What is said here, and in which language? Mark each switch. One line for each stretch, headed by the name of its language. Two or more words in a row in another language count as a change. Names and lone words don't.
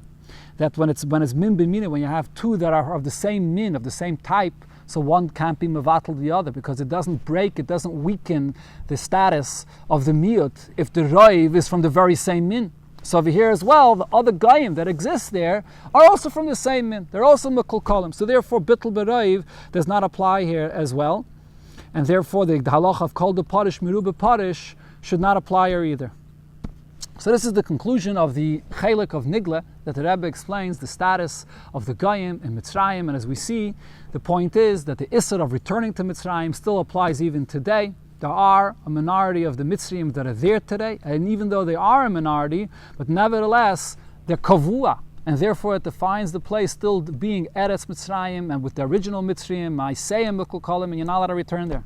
English: That when it's
Hebrew: min b'minoi,
English: when you have two that are of the same min, of the same type, so one can't be mevatel the other, because it doesn't break, it doesn't weaken the status of the miut if the raiv is from the very same min. So over here as well, the other goyim that exist there are also from the same min. They're also mekulkalim. So therefore,
Hebrew: bittul beraiv
English: does not apply here as well. And therefore, the halach of
Hebrew: kol de parish merube parish
English: should not apply here either. So this is the conclusion of the Chelek of Nigla, that the Rebbe explains the status of the Goyim in Mitzrayim, and as we see, the point is that the Isser of returning to Mitzrayim still applies even today. There are a minority of the Mitzrayim that are there today, and even though they are a minority, but nevertheless, they're kavua, and therefore it defines the place still being Eretz Mitzrayim, and with the original Mitzrayim,
Hebrew: Ma'aseyim Mekulkalim,
English: and you're not allowed to return there.